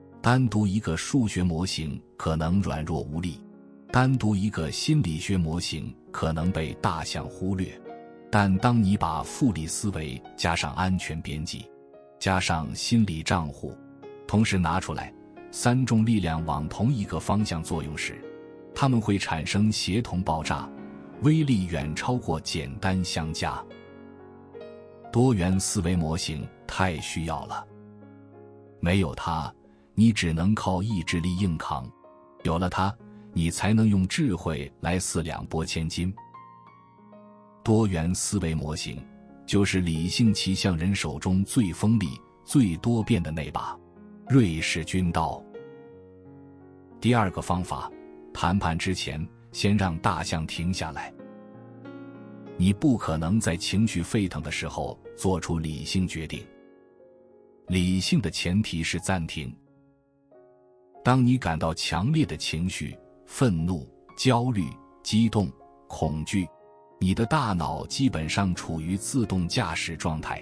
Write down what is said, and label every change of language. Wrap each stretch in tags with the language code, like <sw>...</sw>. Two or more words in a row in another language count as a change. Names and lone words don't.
<zh>單獨一個數學模型可能軟弱無力，單獨一個心理學模型可能被大象忽略，但當你把複利思維加上安全邊際，加上心理賬戶，同時拿出來，三種力量往同一個方向作用時，它們會產生協同爆炸，威力遠超過簡單相加。多元思維模型太需要了，沒有它，你只能靠意志力硬扛，有了它，你才能用智慧來四兩撥千斤。多元思維模型就是理性騎象人手中最锋利、最多变的那把瑞士軍刀。第二個方法，談判之前，先讓大象停下來。你不可能在情緒沸騰的時候做出理性決定。理性的前提是暫停。當你感到強烈的情緒，憤怒、焦慮、激動、恐懼，你的大腦基本上處於自動駕駛狀態。</zh>